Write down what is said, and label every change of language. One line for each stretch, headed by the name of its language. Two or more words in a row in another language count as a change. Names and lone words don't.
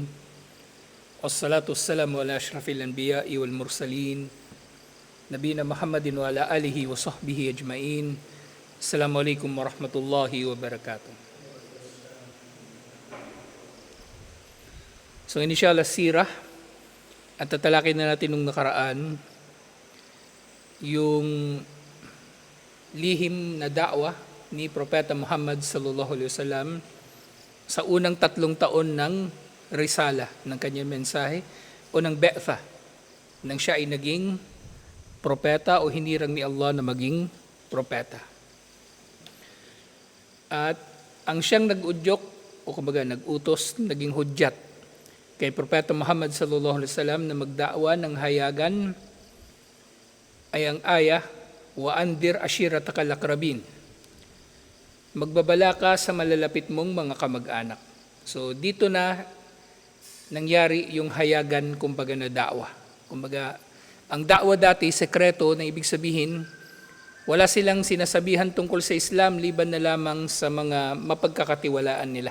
Arabic: والصلاة والسلام على أشرف الأنبياء والمرسلين. نبينا محمد وعلى آله وصحبه أجمعين. السلام عليكم ورحمة الله وبركاته.
Filipino: So inshallah sirah at tatalakay na natin nung nakaraan yung lihim na da'wah ni Propeta Muhammad
Arabic: صلى الله عليه وسلم
Filipino: sa unang 3 taon ng risala ng kanyang mensahe o ng be'tha nang siya ay naging propeta o hinirang ni Allah na maging propeta. At ang siyang nag-udyok o kumbaga nag-utos, naging hudyat kay Propeta Muhammad
Arabic: صلى الله عليه وسلم
Filipino: na magda'wa ng hayagan ay ang ayah
Arabic: وأنذر عشيرتك الأقربين.
Filipino: Magbabala ka sa malalapit mong mga kamag-anak. So dito na nangyari yung hayagan kumbaga na da'wa. Kumbaga ang da'wa dati sekreto na ibig sabihin wala silang sinasabihan tungkol sa Islam liban na lamang sa mga mapagkakatiwalaan nila.